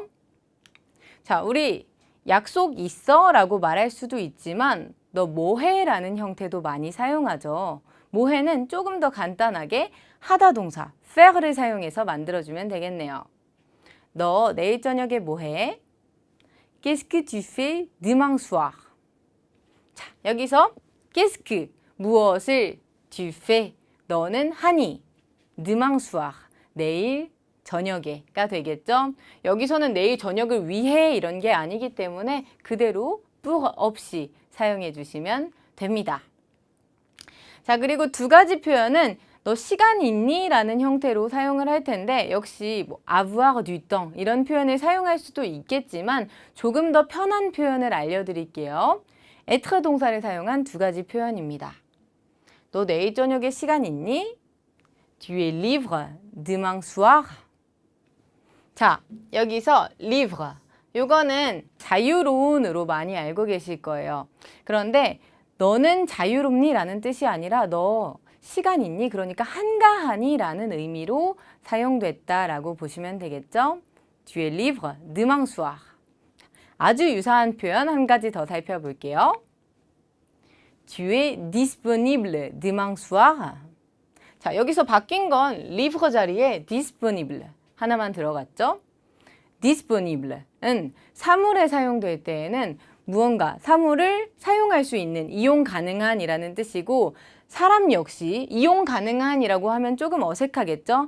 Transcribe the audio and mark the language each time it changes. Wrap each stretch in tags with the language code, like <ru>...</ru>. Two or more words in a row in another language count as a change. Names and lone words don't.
<ko>자, 우리 약속 있어? 라고 말할 수도 있지만 너 뭐해? 라는 형태도 많이 사용하죠. 뭐해는 조금 더 간단하게 하다 동사 faire를 사용해서 만들어주면 되겠네요. 너 내일 저녁에 뭐해?</ko> <fr>Qu'est-ce que tu fais demain soir?</fr> <ko>자, 여기서</ko> <fr>qu'est-ce que</fr> <ko>무엇을</ko> <fr>tu fais</fr> <ko>너는 하니</ko> <fr>demain soir</fr> <ko>내일 저녁에가 되겠죠. 여기서는 내일 저녁을 위해 이런 게 아니기 때문에 그대로 pour 없이 사용해 주시면 됩니다. 자, 그리고 2가지 표현은 너 시간 있니? 라는 형태로 사용을 할 텐데 역시 뭐</ko> <fr>avoir du temps</fr> <ko>이런 표현을 사용할 수도 있겠지만 조금 더 편한 표현을 알려드릴게요. être 동사를 사용한 2가지 표현입니다. 너 내일 저녁에 시간 있니?</ko> <fr>Tu es libre demain soir?</fr> <ko>자, 여기서 libre 요거는 자유로운으로 많이 알고 계실 거예요. 그런데 너는 자유롭니? 라는 뜻이 아니라 너 시간 있니? 그러니까 한가하니? 라는 의미로 사용됐다라고 보시면 되겠죠?</ko> <fr>Tu es libre demain soir.</fr> <ko>아주 유사한 표현 한 가지 더 살펴볼게요.</ko> <fr>Tu es disponible demain soir.</fr> <ko>자, 여기서 바뀐 건 libre 자리에 disponible 하나만 들어갔죠? disponible은 사물에 사용될 때에는 무언가, 사물을 사용할 수 있는, 이용 가능한 이라는 뜻이고 사람 역시 이용 가능한이라고 하면 조금 어색하겠죠?</ko>